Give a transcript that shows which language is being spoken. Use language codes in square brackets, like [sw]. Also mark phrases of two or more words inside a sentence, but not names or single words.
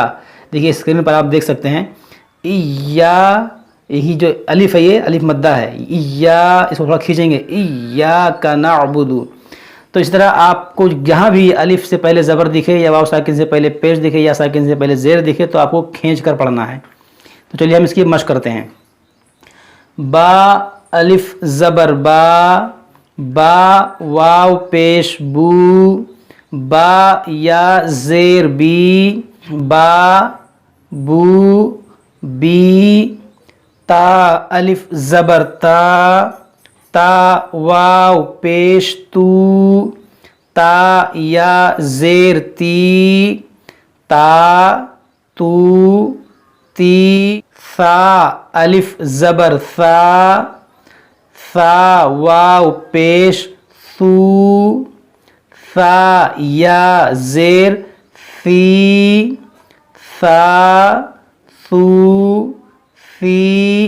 [ur] دیکھیے اسکرین پر آپ دیکھ سکتے ہیں یہی جو الف ہے یہ الف مدہ ہے. اس کو تھوڑا کھینچیں گے [ar] ایاکا نعبد. [ur] تو اس طرح آپ کو جہاں بھی الف سے پہلے زبر دکھے یا واو ساکن سے پہلے پیش دکھے یا ساکن سے پہلے زیر دکھے تو آپ کو کھینچ کر پڑھنا ہے. تو چلیے ہم اس کی مشق کرتے ہیں. با الف زبر با، با واو پیش بو، با یا زیر بی، با بو بی. تا الف زبر تا، تا واو پیش تو، تا یا زیر تی، تا تو تی. ثا الف زبر ثا، ثا واو پیش ثو، ثا یا زیر ثی، ثا ثو فی.